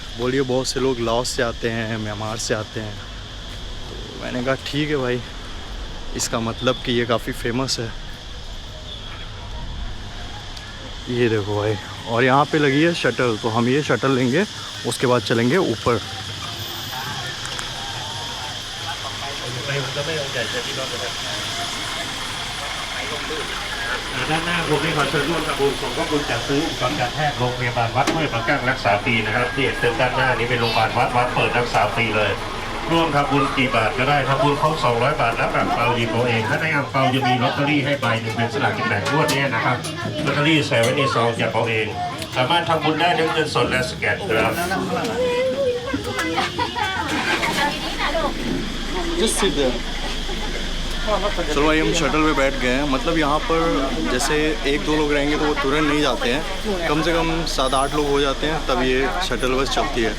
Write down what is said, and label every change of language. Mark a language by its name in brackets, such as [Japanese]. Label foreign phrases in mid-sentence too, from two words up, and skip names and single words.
[Hindi] बोलिए बहुत से लोग लाओस से आते हैं, म्यांमार से आते हैं। तो मैंने कहा ठीक है भाई, इसका मतलब कि ये काफ़ी फेमस है। ये देखो भाई, और यहाँ पे लगी है शटल, तो हम ये शटल लेंगे, उसके बाद चलेंगे ऊपर। [Thai] ด้านหน้าผมมีขอเชิญร่วมทำบุญสมทบทุนจัดซื้ออุปกรณ์การแพทย์โรงพยาบาลวัดห้วยปะกั้งรักษาฟรีนะครับที่เห็นเต็มด้านหน้านี้เป็นโรงพยาบาลวัดเปิดรักษาฟรีเลยร่วมทำบุญกี่บาทก็ได้ทำบุญครบ200 บาทรับอ่างเปาหยิบเอาเองถ้าได้อ่างเปาจะมีลอตเตอรี่ให้ใบหนึ่งเป็นสลากกินแบ่งงวดนี้นะครับลอตเตอรี่ใส่ไว้ในซองจับเอาเองสามารถทำบุญได้ทั้งเงินสดและสแกนครับ [Hindi] चलो भाई हम शटल पे बैठ गए हैं। मतलब यहाँ पर जैसे 1-2 लोग रहेंगे तो वो तुरंत नहीं जाते हैं, कम से कम 7-8 लोग हो जाते हैं तब ये [English] shuttle bus [Hindi] चलती है।